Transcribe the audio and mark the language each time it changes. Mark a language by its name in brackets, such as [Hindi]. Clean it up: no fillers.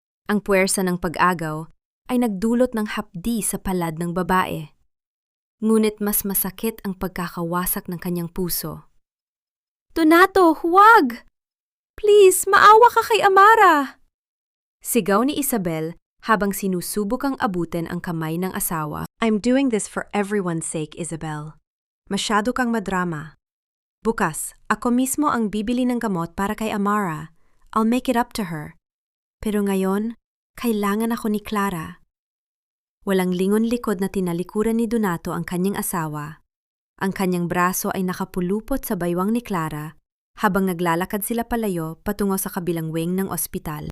[Filipino] Ang puwersa ng pag-agaw ay nagdulot ng hapdi sa palad ng babae. Ngunit mas masakit ang pagkakawasak ng kanyang puso. Donato, huwag! Please, maawa ka kay Amara! Sigaw ni Isabel habang sinusubok ang abutin ang kamay ng asawa. [English] I'm doing this for everyone's sake, Isabel. [Filipino] Masyado kang madrama. Bukas, ako mismo ang bibili ng gamot para kay Amara. [English] I'll make it up to her. [Filipino] Pero ngayon, kailangan ako ni Clara. Walang lingon-likod na tinalikuran ni Donato ang kanyang asawa. Ang kanyang braso ay nakapulupot sa baywang ni Clara habang naglalakad sila palayo patungo sa kabilang wing ng ospital.